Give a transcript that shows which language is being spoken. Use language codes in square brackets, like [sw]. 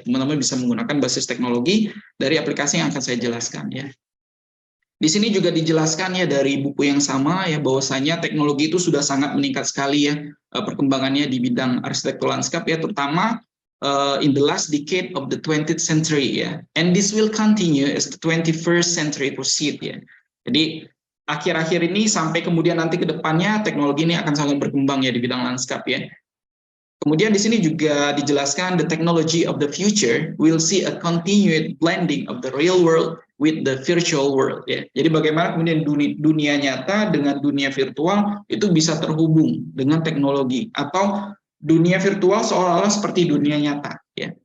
[id] Teman-teman bisa menggunakan basis teknologi dari aplikasi yang akan saya jelaskan ya. Di sini juga dijelaskan ya dari buku yang sama ya, bahwasanya teknologi itu sudah sangat meningkat sekali ya perkembangannya di bidang arsitektur lanskap ya, terutama [en] in the last decade of the 20th century [id] ya. [en] And this will continue as the 21st century proceed ya. [id] Jadi akhir-akhir ini sampai kemudian nanti ke depannya teknologi ini akan sangat berkembang ya di bidang lanskap ya. Kemudian di sini juga dijelaskan [en] the technology of the future will see a continued blending of the real world with the virtual world ya. [id] Jadi bagaimana kemudian dunia nyata dengan dunia virtual itu bisa terhubung dengan teknologi, atau dunia virtual seolah-olah seperti dunia nyata ya.